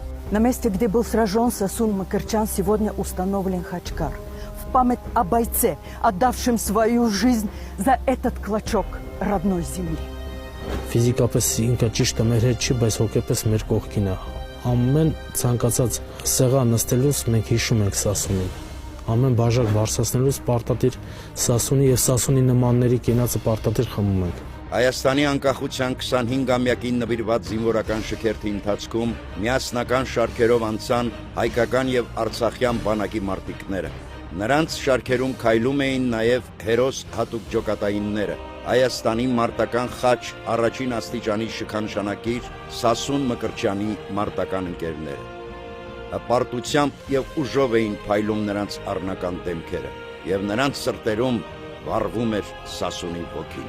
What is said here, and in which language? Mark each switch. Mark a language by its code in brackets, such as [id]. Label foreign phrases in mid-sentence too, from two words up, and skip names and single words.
[ru] На месте, где был сражен Сасун Макарчан, сегодня установлен Хачкар. В память о бойце, отдавшем свою жизнь за этот клочок родной земли. [hy] Ֆիզիկապես ինքը ճիշտ է մեր հետ չի, բայց հոգեպես մեր կողքին է։ Ամեն ցանկացած սեղան նստելուց մենք հիշում ենք Սասունին։ Ամեն բաժակ բարձրացնելուց պարտադիր Սասունի եւ Սասունի նմանների կենացը պարտադիր խմում ենք։ Հայաստանի անկախության 25-ամյակին նվիրված զինվորական շքերթի ընթացքում միասնական շարքերով անցան հայկական եւ արցախյան բանակի մարտիկները։ Նրանց շարքերում քայլում էին նաեւ հերոս հատուկ ջոկատայինները։ Հայաստանի մարտական խաչ առաջին աստիճանի շքանշանակիր Սասուն Մկրտչյանի մարտական ընկերները։ Հպարտությամբ եւ ուժով էին փայլում նրանց առնական դեմքերը, եւ նրանց սրտերում վառվում էր Սասունի ոգին։